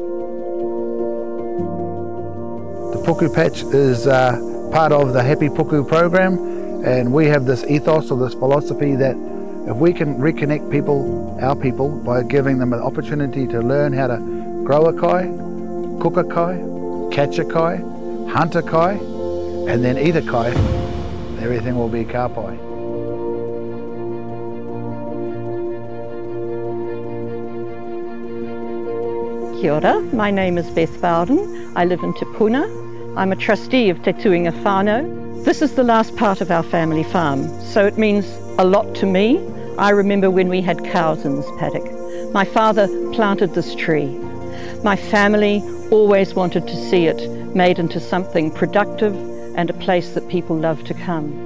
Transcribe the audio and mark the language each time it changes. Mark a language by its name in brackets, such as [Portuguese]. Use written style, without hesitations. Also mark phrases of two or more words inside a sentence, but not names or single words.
[English] The Puku Patch is part of the Happy Puku program, and we have this ethos or this philosophy that if we can reconnect people, our people, by giving them an opportunity to learn how to grow a kai, cook a kai, catch a kai, hunt a kai, and then eat a kai, everything will be [Māori] ka pai. Kia ora, [English] my name is Beth Bowden. I live in Te Puna. I'm a trustee of Te Tuinga Whānau. This is the last part of our family farm, so it means a lot to me. I remember when we had cows in this paddock. My father planted this tree. My family always wanted to see it made into something productive and a place that people love to come.